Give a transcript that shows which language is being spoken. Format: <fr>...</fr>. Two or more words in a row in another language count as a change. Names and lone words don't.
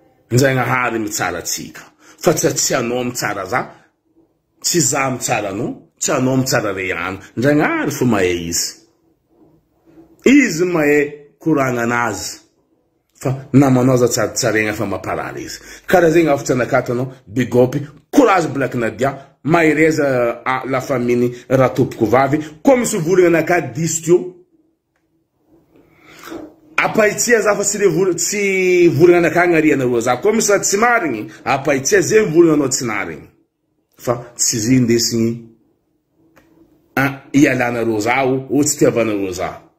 <mg>Ndraignahary mitsara tsika. Fa tsy, tsy anao mitsara za. Tsy za mitsara anao. Tsy anao mitsara re any. Ndraignahary fo mahay izy. Izy mahay koragna anazy. Fa namanao za tsara tsaraigna fa mamparary izy. Karaha zay gn'afo tsy anakato anao.</mg> <en>Big up. Courage Black Nadia.</en> <mg>Mahereza</mg> <fr>a la famille</fr> <mg>raha tompoko vavy. Koa misy volagna anakahy diso teo. Apaitsia za fa tsy le vol-, tsy volagna anakahy gn'ariana roa za. Koa misy raha tsy marigny, apaitsia zay volagna anao tsy narigny. Fa tsy izy indesigny, ah, ialana roa za o, o tsy tiavana roa za.</mg>